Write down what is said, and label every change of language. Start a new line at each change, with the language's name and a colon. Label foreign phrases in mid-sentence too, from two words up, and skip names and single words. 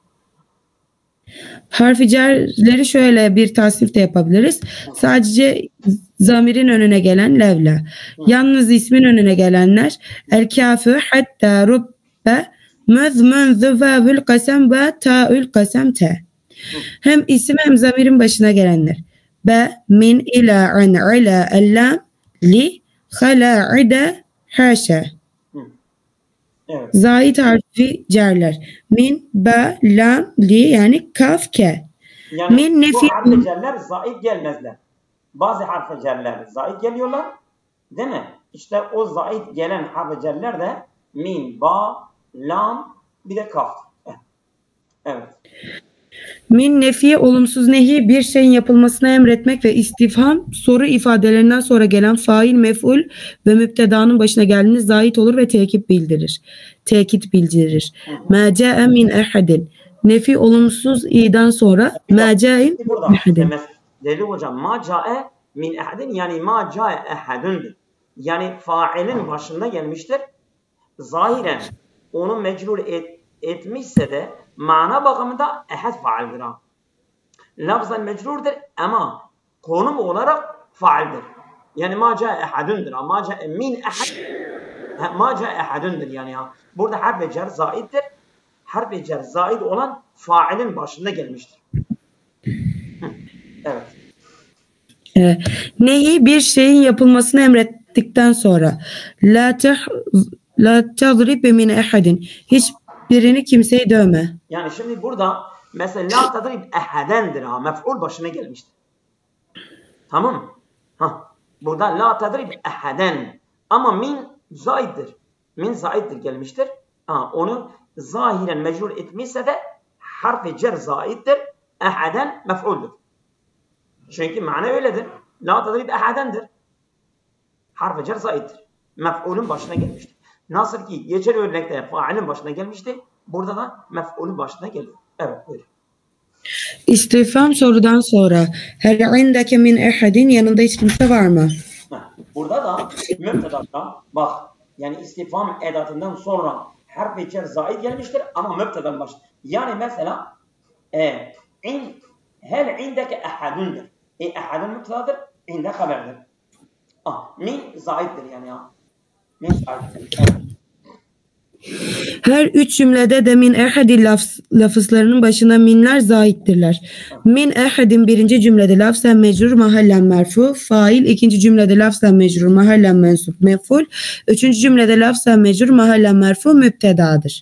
Turkish: Harfi cerleri şöyle bir tasnif de yapabiliriz. Sadece zamirin önüne gelen levla. Yalnız ismin önüne gelenler
Arabic: الكاف حتى رب مذ منذ واو القسم وتاء القسم
Turkish: te. Hem isim hem zamirin başına gelenler.
Arabic: ب، من، إلى، عن، على، اللام، ل, خلا، عدا، حاشا.
Turkish: Evet. Zait harfi cerler.
Arabic: من، با، لام، ل
Turkish: yani
Arabic: كاف، ك.
Turkish: Yani min, nefi, bu harfi cerler zait gelmezler. Bazı harfi cerler zait geliyorlar. Değil mi? İşte o zait gelen harfi cerler de
Arabic: من، با، لام,
Turkish: bir de kaf. Evet. Min nefiye olumsuz nehi bir şeyin yapılmasını emretmek ve istifham soru ifadelerinden sonra gelen fail, mef'ul ve müptedanın başına geldiğinde zait olur ve tekit bildirir.
Arabic: ما جاء من أحد.
Turkish: Nefi olumsuz i'den sonra
Arabic: ما جاء من أحد.
Turkish: Değerli hocam
Arabic: ما جاء من أحد
Turkish: yani
Arabic: ما جاء
Turkish: ehadundur. Yani failin başında gelmiştir. Zahiren onu mecrur etmişse de mana bakımında ehad faildir. Lafzan mecrurdur ama konum olarak faildir. Yani
Arabic: ما جاء
Turkish: ehadundur.
Arabic: ما جاء من أحد. ما جاء
Turkish: ehadundur yani. Burada harf-i cer zaiddir. Harf-i cer zaid olan failin başında gelmiştir. Evet. Nehi bir şeyin yapılmasını ettikten sonra
Arabic: لا تضرب من أحد,
Turkish: hiçbirini kimseyi dövme. Yani şimdi burada mesela
Arabic: لا تضرب
Turkish: ehadendir ha. Mef'ul başına gelmiştir. Tamam mı? Burada
Arabic: لا تضرب أحدا.
Turkish: Ama min zaiddir. Min zaiddir gelmiştir. Onu zahiren mecrur etmişse de harf-i cer zaiddir. Ehaden mef'uldür. Çünkü mana öyledir.
Arabic: لا تضرب
Turkish: ehadendir. Harf-i cer zaiddir. Mef'ulün başına gelmiştir. Nasıl ki geçen örnekte failin başına gelmişti. Burada da mef'ulün başına geliyor. Evet, buyurun. İstifham sorudan sonra
Arabic: هل عندك من أحد,
Turkish: yanında hiç kimse var mı? Burada da mübtedada bak, yani istifham edatından sonra harf-i cer zaid gelmiştir ama mübtedanın başı. Yani mesela
Arabic: هل عندك
Turkish: ehadundur. Ehadun mübtedadır, inde haberdir. Min zaiddir yani ya. Min zaiddir. Evet. Her üç cümlede de
Arabic: من أحد
Turkish: lafızlarının başına minler zaittirler.
Arabic: من أحد
Turkish: birinci cümlede lafzen mecrur mahallen merfu, fail, ikinci cümlede lafzen mecrur mahallen mensup mef'ul, üçüncü cümlede lafzen mecrur mahallen merfu mübtedadır.